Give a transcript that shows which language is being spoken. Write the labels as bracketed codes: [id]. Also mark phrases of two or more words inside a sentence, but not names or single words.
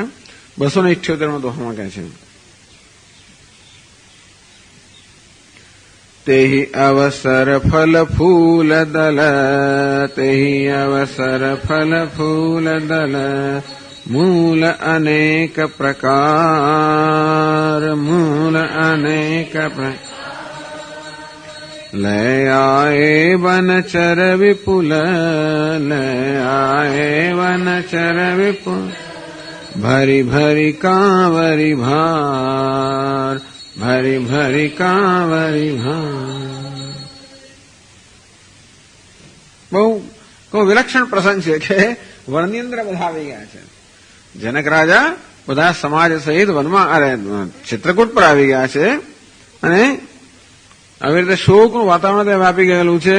[gu] 278 દોહામાં કહે છે [awa] तेहि अवसर फल फूल दल, तेहि अवसर फल फूल दल, मूल अनेक प्रकार, मूल अनेक प्रकार. ले आए वनचर विपुल, ले आए वनचर विपुल, भरी भरी कांवरी भार, भरी भरी कांवरी भार. [gu] બહુ વિલક્ષણ પ્રસંગ છે કે વર્ણિન્દ્ર બધા આવી ગયા છે. જનક રાજા બધા સમાજ સહિત વનમાં ચિત્રકૂટ પર આવી ગયા છે અને આવી રીતે શોકનું વાતાવરણ ત્યાં વ્યાપી ગયેલું છે.